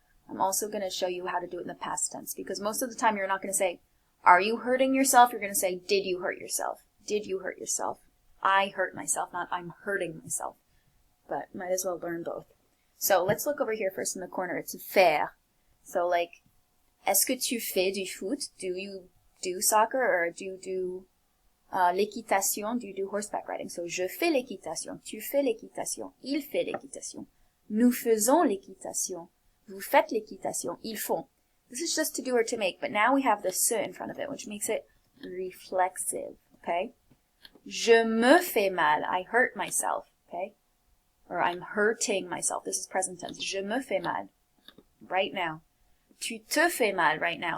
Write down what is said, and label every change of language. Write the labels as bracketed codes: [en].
[en] I'm also going to show you how to do it in the past tense, because most of the time you're not going to say, are you hurting yourself? You're going to say, did you hurt yourself? Did you hurt yourself? I hurt myself, not I'm hurting myself. But might as well learn both. So let's look over here first in the corner. It's faire. [fr] So like, est-ce que tu fais du foot? [en] Do you do soccer, or do you do l'équitation? Do you do horseback riding? [fr] So je fais l'équitation. Tu fais l'équitation. Il fait l'équitation. Nous faisons l'équitation. Vous faites l'équitation. Ils font. [en] This is just to do or to make, but now we have the se in front of it, which makes it reflexive, okay? [fr] Je me fais mal. [en] I hurt myself, okay? Or I'm hurting myself. This is present tense. Je me fais mal. Right now. [fr] Tu te fais mal [en] right now.